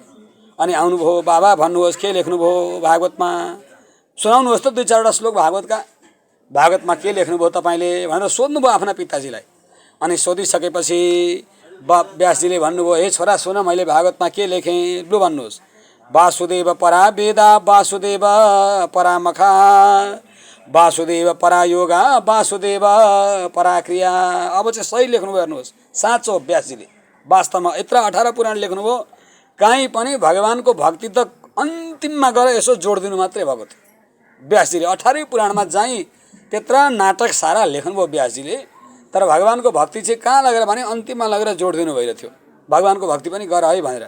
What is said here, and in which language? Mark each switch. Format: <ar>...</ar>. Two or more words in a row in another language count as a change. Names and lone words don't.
<ne>अनि आउनुभयो, बाबा भन्नुहोस् के लेख्नुभयो भागवतमा, सुनाउनुहोस् त 2-4वटा श्लोक भागवतका, भागवतमा के लेख्नुभयो तपाईँले भनेर सोध्नुभयो आफ्ना पिताजीलाई। अनि सोधिसकेपछि व्यासजीले भन्नुभयो, हे छोरा सुन, मैले भागवतमा के लेखेँ लु भन्नुहोस्।</ne> <sa>वासुदेव परा वेदा वासुदेव परा मखा वासुदेव परा योगा वासुदेव परा क्रिया।</sa> <ne>अब चाहिँ सही लेख्नुभयो, हेर्नुहोस् साँचो व्यासजीले वास्तवमा यत्र 18 पुराण लेख्नुभयो, कहीँ पनि भगवानको भक्ति त अन्तिममा गएर यसो जोडिदिनु मात्रै भएको थियो व्यासजीले। 18 पुराणमा चाहिँ त्यत्र नाटक सारा लेख्नुभयो व्यासजीले, तर भगवानको भक्ति चाहिँ कहाँ लगेर भने अन्तिममा लगेर जोडिदिनु भइरहेको थियो, भगवानको भक्ति पनि गर है भनेर।</ne>